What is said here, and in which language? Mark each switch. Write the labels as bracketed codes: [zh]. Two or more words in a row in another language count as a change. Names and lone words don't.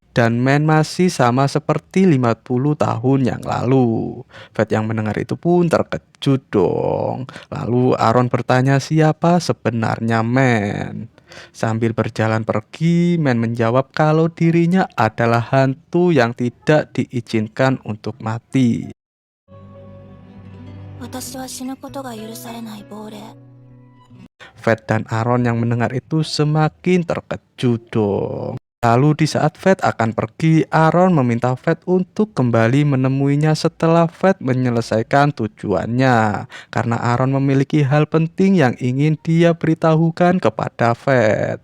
[id] Dan Man masih sama seperti 50 tahun yang lalu. Fed yang mendengar itu pun terkejut dong. Lalu Aaron bertanya siapa sebenarnya Man. Sambil berjalan pergi, Man menjawab kalau dirinya adalah hantu yang tidak diizinkan untuk mati. [ja] 私は死ぬことが許されない亡霊。 [id] Fed dan Aaron yang mendengar itu semakin terkejut dong. Lalu di saat Fed akan pergi, Aaron meminta Fed untuk kembali menemuinya setelah Fed menyelesaikan tujuannya. Karena Aaron memiliki hal penting yang ingin dia beritahukan kepada Fed.